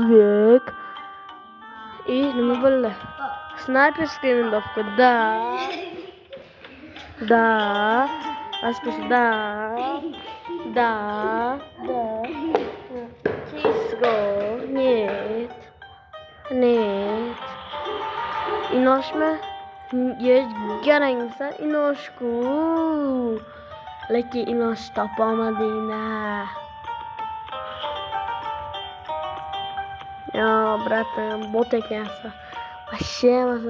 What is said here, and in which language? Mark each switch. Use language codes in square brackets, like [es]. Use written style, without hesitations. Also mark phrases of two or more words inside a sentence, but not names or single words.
[uz] И нема bo'ldi? [ru] Снайперская винтовка, да. Аспис, да. Кисго, нет. [uz] Inoshmi? Garangsa Inoshku. Lekin Inosh topamadinglar. [ru] Ya bratim [uz] bot ekansan. Вообще emas.